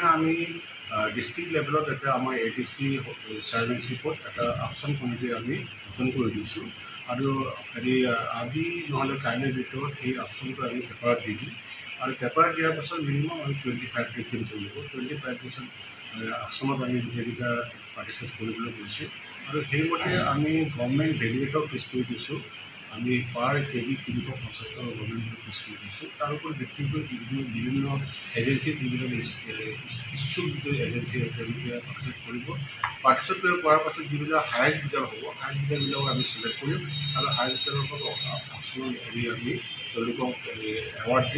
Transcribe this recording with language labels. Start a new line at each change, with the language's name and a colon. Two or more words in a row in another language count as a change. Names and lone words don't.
Assamese: আমি ডিষ্ট্ৰিক্ট লেভেলত এতিয়া আমাৰ ADC চাৰ্ভেঞ্চিপত এটা
English: auction committee
Assamese: আমি গঠন কৰি দিছোঁ, আৰু আজি নহ'লে কাইলৈৰ ভিতৰত এই আকশ্যনটো আমি পেপাৰত দি দিম, আৰু পেপাৰত দিয়াৰ পাছত মিনিমাম আমি 25 ডেজ দিন কৰিব। 25 ডেজত আকশ্যনত আমি গোটেইকেইটা পাৰ্টিচিপেট কৰিবলৈ কৈছোঁ, আৰু সেইমতে আমি
English: government delegate
Assamese: পিছ কৰি দিছোঁ। আমি
English: per kg
Assamese: 350 টাকা
English: government fees
Assamese: দিছোঁ। তাৰ উপৰি ভিত্তি কৰি বিভিন্ন এজেঞ্চি যিবিলাক ইচ্ছুক এজেঞ্চি তেওঁলোকে পাৰ্টিচিপেট কৰিব। পাৰ্টিচিপেট কৰাৰ পাছত যিবিলাক
English: highest bidder
Assamese: হ'ব, হায়েষ্ট বিডাৰবিলাক আমি চিলেক্ট কৰিম আৰু হায়েষ্ট বিডাৰৰ পৰা আকশ্যন হেৰি আমি তেওঁলোকক এৱাৰ্ড দিম।